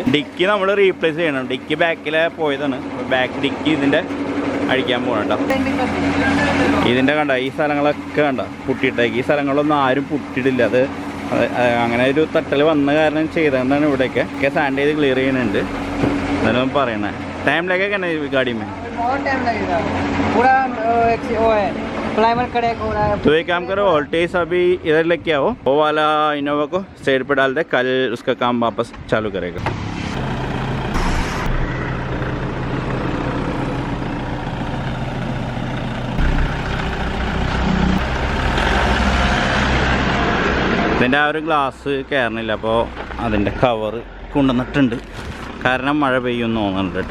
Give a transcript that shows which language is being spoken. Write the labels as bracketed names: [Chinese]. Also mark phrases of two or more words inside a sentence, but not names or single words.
[Malayalam] ഡിക്കി നമ്മൾ റീപ്ലേസ് ചെയ്യണം. ഡിക്കി ബാക്കിലെ പോയതാണ്. ബാക്ക് ഡിക്കി ഇതിൻ്റെ അഴിക്കാൻ പോകണം കേട്ടോ. ഇതിൻ്റെ കണ്ട ഈ സ്ഥലങ്ങളൊക്കെ കണ്ട പൊട്ടിയിട്ടേക്ക്. ഈ സ്ഥലങ്ങളൊന്നും ആരും പൊട്ടിയിട്ടില്ല. അത് അങ്ങനെ ഒരു തട്ടൽ വന്ന കാരണം ചെയ്തതെന്നാണ്. ഇവിടെയൊക്കെ സാൻഡ് ചെയ്ത് ക്ലിയർ ചെയ്യുന്നുണ്ട്. എന്നാലും പറയണേ [Hindi] टाइम लगेगा ना गाड़ी में? बहुत टाइम लगेगा, पूरा वो है प्राइमर करेगा पूरा. तो एक काम करो, वोल्टेज अभी इधर लेके आओ, वो वाला इनोवा को साइड पे डाल दे. कल उसका काम वापस चालू करेगा. [Malayalam] ഇതിൻ്റെ ആ ഒരു ഗ്ലാസ് കയറണില്ല. അപ്പോൾ അതിൻ്റെ കവർ കൊണ്ടുവന്നിട്ടുണ്ട്. കാരണം മഴ പെയ്യുമെന്ന് തോന്നുന്നുണ്ട് കേട്ടോ.